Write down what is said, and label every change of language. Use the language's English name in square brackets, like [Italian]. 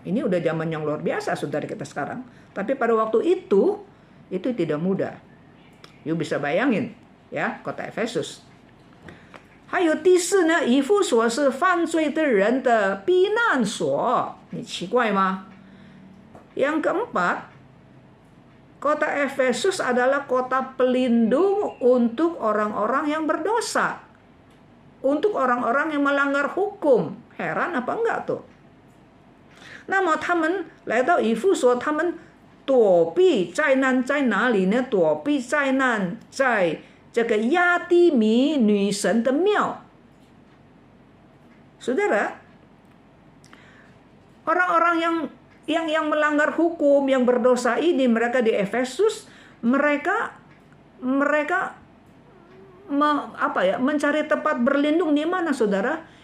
[Indonesian] Ini udah zaman yang luar biasa, saudara, kita sekarang. Tapi pada waktu itu tidak mudah. You bisa bayangin ya, kota Efesus. [Chinese] 还有第四呢，以弗所是犯罪的人的避难所，你奇怪吗？ [Indonesian] Yang keempat, kota Efesus adalah kota pelindung untuk orang-orang yang berdosa, untuk orang-orang yang melanggar hukum. Heran apa enggak tuh? [Chinese] 那么他们来到以弗所，他们躲避灾难在哪里呢？躲避灾难在 这个亚底米女神的庙。 [Indonesian] Saudara, orang-orang yang melanggar hukum, yang berdosa ini, mereka di Efesus, mereka mencari tempat berlindung di mana, saudara?